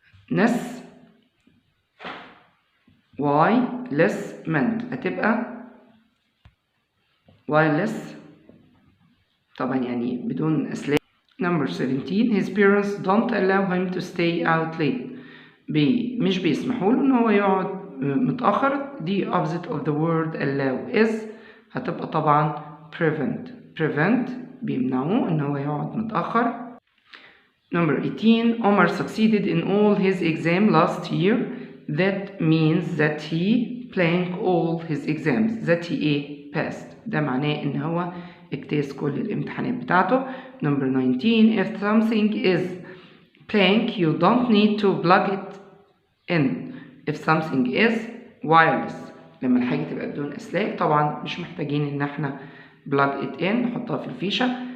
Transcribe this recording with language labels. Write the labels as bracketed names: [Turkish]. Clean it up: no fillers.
[Arabic] ness wirelessment هتبقى wireless طبعا يعني بدون أسلاك. [English] Number 17, his parents don't allow him to stay out late. [Arabic] مش بيسمحوا له إن هو يقعد متأخر. [English] The opposite of the word allow is [Arabic] هتبقى طبعا [English] prevent [Arabic] بيمنعوه إن هو يقعد متأخر. [English] Number 18, Omar succeeded in all his exams last year. That means that he blanked all his exams. That he passed. [Arabic] ده معناه إن هو اجتاز كل الامتحانات بتاعته. [English] Number 19, if something is blank, you don't need to plug it in. If something is wireless, [Arabic] لما الحاجة تبقى بدون أسلاك طبعا مش محتاجين إن احنا [English] plug it in [Arabic] نحطها في الفيشة.